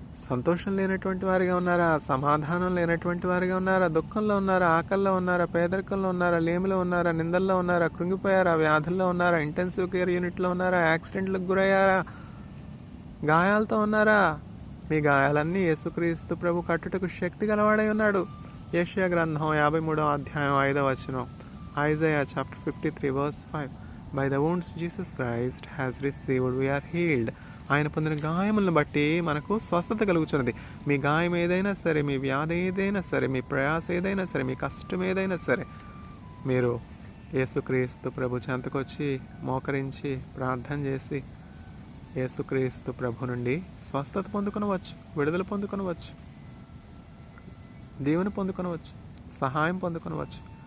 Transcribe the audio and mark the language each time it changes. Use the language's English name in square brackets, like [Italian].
[Telugu] సంతోషం లేనటువంటి వారిగా ఉన్నారా? సమాధానం లేనటువంటి వారిగా ఉన్నారా? దుఃఖంలో ఉన్నారా? ఆకల్లో ఉన్నారా? పేదరికంలో ఉన్నారా? లేమిలో ఉన్నారా? నిందల్లో ఉన్నారా? కృంగిపోయారా? వ్యాధుల్లో ఉన్నారా? ఇంటెన్సివ్ కేర్ యూనిట్లో ఉన్నారా? యాక్సిడెంట్లకు గురయ్యారా? గాయాలతో ఉన్నారా? మీ గాయాలన్నీ యేసుక్రీస్తు ప్రభు కట్టుటకు శక్తి గలవాడై ఉన్నాడు. యెషయా గ్రంథం 53వ అధ్యాయం 5వ వచనం. [English] Isaiah chapter 53 verse 5. By the wounds Jesus Christ has received we are healed. [Telugu] ఆయన పొందిన గాయములను బట్టి మనకు స్వస్థత కలుగుతున్నది. మీ గాయం ఏదైనా సరే, మీ వ్యాధి ఏదైనా సరే, మీ ప్రయాస ఏదైనా సరే, మీ కష్టం ఏదైనా సరే, మీరు యేసుక్రీస్తు ప్రభు చెంతకొచ్చి మోకరించి ప్రార్థన చేసి యేసుక్రీస్తు ప్రభు నుండి స్వస్థత పొందుకొనవచ్చు, విడుదల పొందుకొనవచ్చు, దీవెన పొందుకొనవచ్చు, సహాయం పొందుకొనవచ్చు.